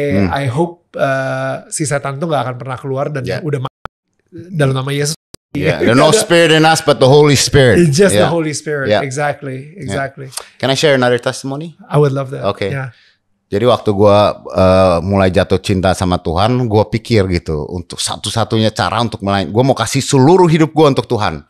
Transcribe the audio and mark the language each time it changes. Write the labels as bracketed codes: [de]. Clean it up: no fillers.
[en] I hope [id] si setan itu gak akan pernah keluar dan udah dalam nama Yesus. [en] Yeah, there's no spirit in us but the Holy Spirit. It's just the Holy Spirit. Yeah. Exactly. Can I share another testimony? I would love that. Okay. Yeah. [id] Jadi waktu gue mulai jatuh cinta sama Tuhan, gue pikir gitu, untuk satu-satunya cara untuk melayani, gue mau kasih seluruh hidup gue untuk Tuhan.